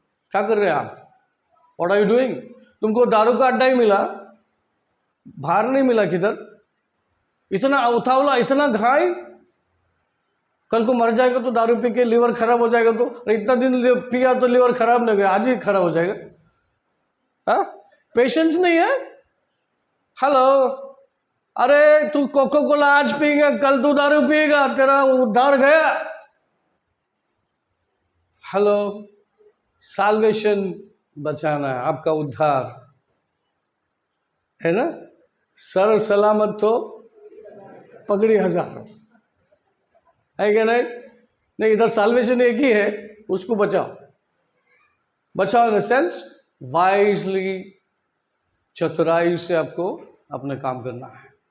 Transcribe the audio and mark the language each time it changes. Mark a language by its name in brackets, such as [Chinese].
[Hindi] क्या कर रहे हैं आप? [English] What are you doing? [Hindi] तुमको दारू का अड्डा ही मिला, बाहर नहीं मिला. किधर? इतना उतावला, इतना घायल. कल को मर जाएगा तो दारू पी के लीवर खराब हो जाएगा. तो इतना दिन पिया तो लीवर खराब नहीं गया, आज ही खराब हो जाएगा. हाँ, पेशेंस नहीं है. हेलो, अरे तू कोका कोला आज पिएगा, कल तू दारू पिएगा, तेरा उद्धार गया. हेलो, साल्वेशन बचाना है, आपका उद्धार है ना. सरल सलामत तो पगड़ी हजारों है क्या? नहीं, इधर साल्वेशन एक ही है, उसको बचाओ [English] in the sense wisely, [Hindi] चतुराई से आपको अपने काम करना है.